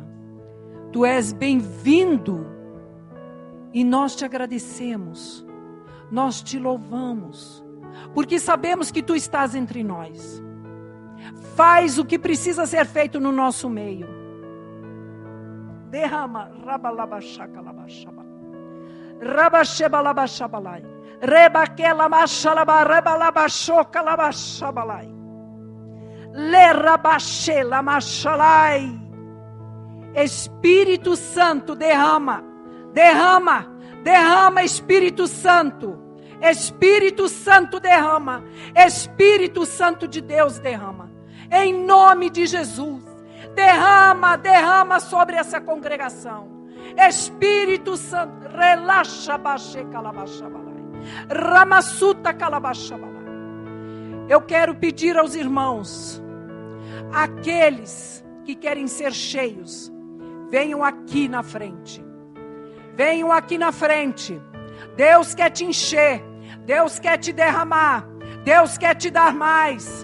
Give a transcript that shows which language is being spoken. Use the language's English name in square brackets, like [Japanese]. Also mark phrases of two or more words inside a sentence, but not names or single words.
[Portuguese] Tu és bem-vindo e nós te agradecemos, nós te louvamos, porque sabemos que Tu estás entre nós. Faz o que precisa ser feito no nosso meio. Derrama, rabalabachacalabachabá, rabachebalabachabalai, rebaquelamachalabá, rebalabachocalabachabálai, lerabachelamachabai. Espírito Santo, derrama, Espírito Santo. Espírito Santo, derrama. Espírito Santo de Deus, derrama. Em nome de Jesus, derrama sobre essa congregação. Espírito Santo, relaxa, baixê, calabashabalai, ramassuta, calabashabalai. Eu quero pedir aos irmãos, aqueles que querem ser cheios, venham aqui na frente. Venham aqui na frente. Deus quer te encher. Deus quer te derramar. Deus quer te dar mais.